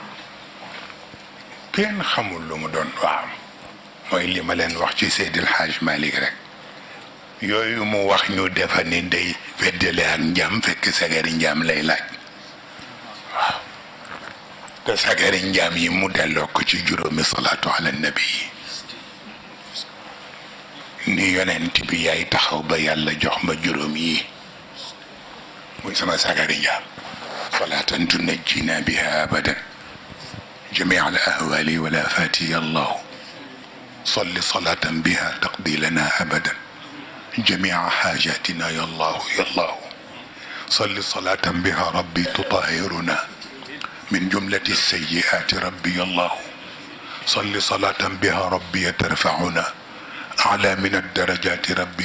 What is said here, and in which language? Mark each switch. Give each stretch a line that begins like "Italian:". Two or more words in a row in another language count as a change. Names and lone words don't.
Wolof: kenn xamul lu mu doon waaw mooy li ma leen wax ci Seydil Hadj Malick rek yooyu mu wax ñu defa ni day feddale ak njaam fekk sagari njaam lay laaj waaw te sagari njaam yi mu delloo ko ci juróomi
Arabic: صلاة على النبي
Wolof: ni yonent bi yaay taxaw ba yàlla jox ma juróom yi muy sama sagari njaam
Arabic: صلاة تنجينا بها أبدا جميع الأهوال والآفات يا الله صل صلاة بها تقضي لنا أبدا جميع حاجاتنا يا الله يا الله صل صلاة بها ربي تطهرنا من جملة السيئات ربي يا الله صل صلاة بها ربي ترفعنا أعلى من الدرجات ربي